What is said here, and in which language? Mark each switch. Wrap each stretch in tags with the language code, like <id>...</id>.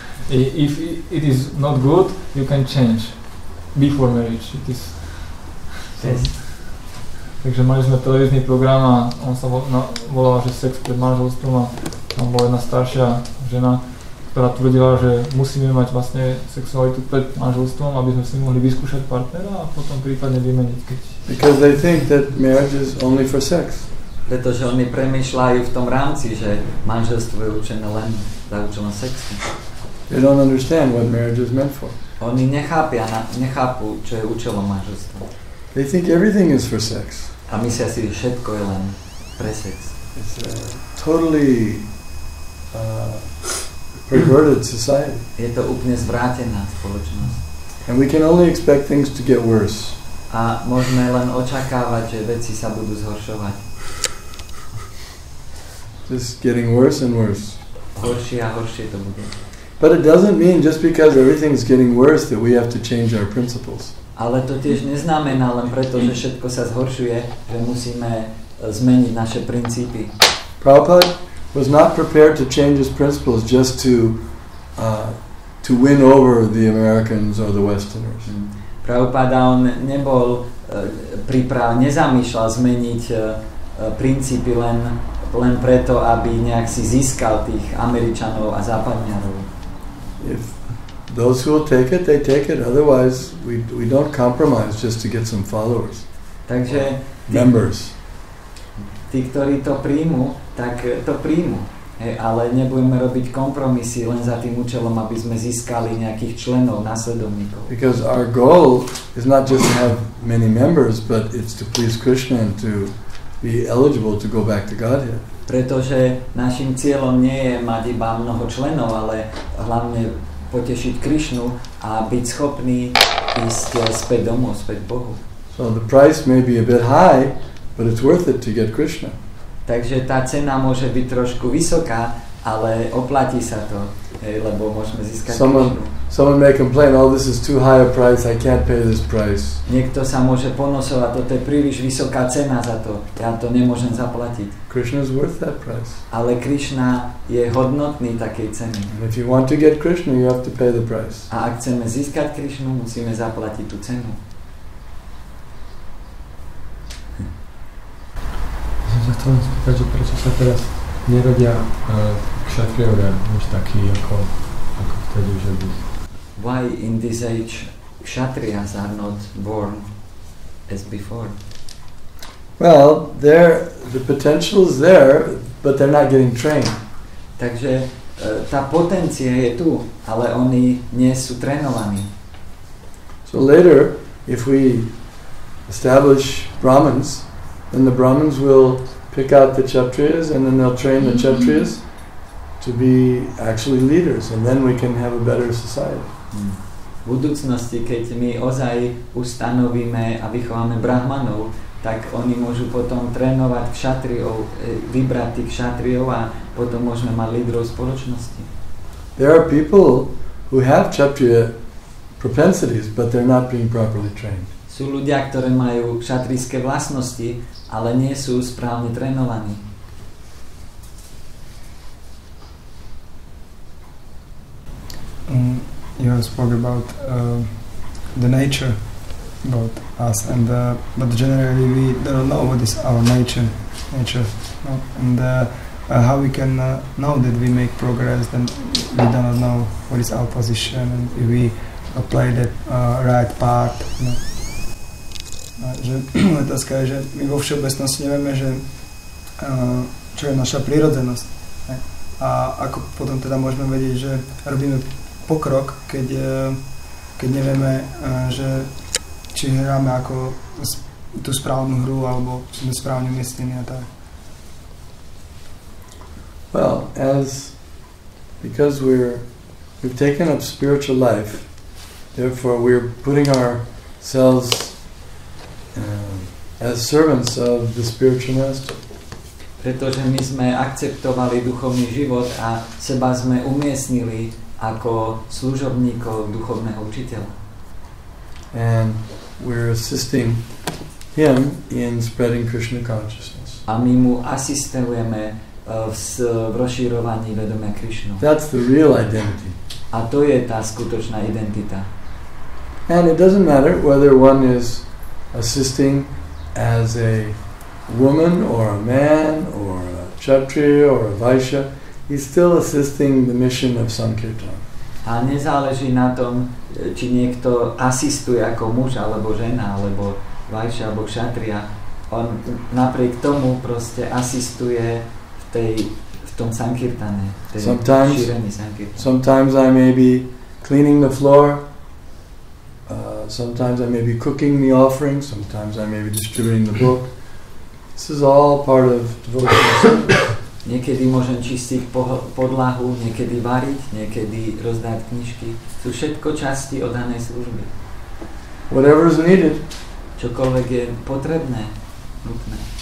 <en>If it is not good, you can change before marriage. It is. Yes.</en> <sk>Takže mali sme televízny program a on sa volal, že sex pred manželstvom a tam bola jedna staršia žena, ktorá tvrdila, že musíme mať vlastne sexualitu pred manželstvom, aby sme si mohli vyskúšať partnera a potom prípadne vymeniť, keď...</sk> <en>Because they think that marriage is only for sex.</en> <sk>Pretože oni premýšľajú v tom rámci, že manželstvo je určené len za účelom sexu.</sk> <en>They don't understand what marriage is meant for.</en> <sk>Oni nechápu, čo je účelom manželstva.</sk> <en>They think everything is for sex.</en> <sk>A myslia si, že všetko je len pre sex.</sk> <en>It's a totally perverted society.</en> <sk>Je to úplne zvrátená spoločnosť.</sk> <en>And we can only expect things to get worse.</en> <sk>A môžeme len očakávať, že veci sa budú zhoršovať.</sk> <en>Just getting worse and worse.</en> <sk>Horšie a horšie to bude.</sk> <en>But it doesn't mean just because everything's getting worse that we have to change our principles.</en> <sk>Ale to tiež neznamená len preto, že všetko sa zhoršuje, že musíme zmeniť naše princípy.</sk> <en>Prabhupada was not prepared to change his principles just to win over the Americans or the Westerners.</en> <sk>Prabhupada on nebol nezamýšľal zmeniť princípy len preto, aby nejak si získal tých Američanov a Západňarov.</sk> <en>If those who will take it, they take it. Otherwise, we don't compromise just to get some followers.</en> <sk>Takže</sk> <en>members.</en> <sk>Tí, ktorí to príjmu, tak to príjmu. Ale nebudeme robiť kompromisy len za tým účelom, aby sme získali nejakých členov, následovníkov.</sk> <en>Because our goal is not just to have many members, but it's to please Krishna and to be eligible to go back to Godhead.</en> <sk>Pretože našim cieľom nie je mať iba mnoho členov, ale hlavne potešiť Krishnu a byť schopný ísť späť domov, späť Bohu.</sk> <en>So the price may be a bit high, but it's worth it to get Krishna.</en> <sk>Takže tá cena môže byť trošku vysoká, ale oplatí sa to, lebo môžeme získať Krishnu.</sk> <en>Someone may complain, oh, this is too high a price, I can't pay this price.</en> <sk>Niekto sa môže ponosovať, toto je príliš vysoká cena za to, ja to nemôžem zaplatiť.</sk> <en>Krishna is worth that price.</en> <sk>Ale Krishna je hodnotný takej ceny.</sk> <en>And if you want to get Krishna, you have to pay the price.</en> <sk>A ak chceme získať Krishnu, musíme zaplatiť tú cenu. Som sa chcel spýtať, že prečo sa teraz nerodia kšatriovia už takí ako vtedy, že by...</sk> <en>Why in this age kshatriyas are not born as before? Well, the potential is there, but they're not getting trained.</en> <sk>Takže tá potencia je tu, ale oni nie sú trénovaní.</sk> <en>So later, if we establish Brahmins, then the Brahmins will pick out the Kshatriyas and then they'll train the Kshatriyas to be actually leaders, and then we can have a better society.</en> <sk>V budúcnosti, keď my ozaj ustanovíme a vychováme brahmanov, tak oni môžu potom trénovať kšatriov, vybrať tých kšatriov a potom môžeme mať lídrov spoločnosti.</sk> <en>There are people who have Kshatriya propensities, but they're not being properly trained.</en> <sk>Sú ľudia, ktorí majú kšatrijské vlastnosti, ale nie sú správne trénovaní.</sk> <en>You spoke about the nature about us, and but generally we don't know what is our nature. No? And how we can know that we make progress, then we do not know what is our position and if we play that right part. No.</en> <sk>Že otázka je, že my vo všeobecnosti nevieme, že čo je naša prírodzenosť. Ne? A ako potom teda môžeme vedieť, že robíme pokrok, keď nevieme, že či hráme ako tú správnu hru, alebo či sme správne umiestnení a tak.</sk> <en>Well, because we've taken up spiritual life, therefore we're putting ourselves as servants of the spiritual master.</en> <sk>Pretože my sme akceptovali duchovný život a seba sme umiestnili ako služobníkov duchovného učiteľa.</sk> <en>And we're assisting him in spreading Krishna consciousness.</en> <sk>A my mu asistujeme v rozširovaní vedomia Krishnu.</sk> <en>That's the real identity.</en> <sk>A to je tá skutočná identita.</sk> <en>And it doesn't matter whether one is assisting as a woman or a man or a kshatriya or a vaishya, he's still assisting the mission of Sankirtan.</en> <sk>A nezáleží na tom, či niekto asistuje ako muž alebo žena alebo vaishya alebo kshatriya. On napriek tomu proste asistuje v tom Sankirtane, šírení Sankirtane.</sk> <en>Sometimes I may be cleaning the floor, sometimes I may be cooking the offering, sometimes I may be distributing the book. This is all part of devotional service.</en> <sk>Niekedy môžem čistiť podlahu, niekedy variť, niekedy rozdať knižky. Sú všetko časti oddanej služby.</sk> <en>Whatever is needed.</en> <sk>Čokoľvek je potrebné, nutné.</sk>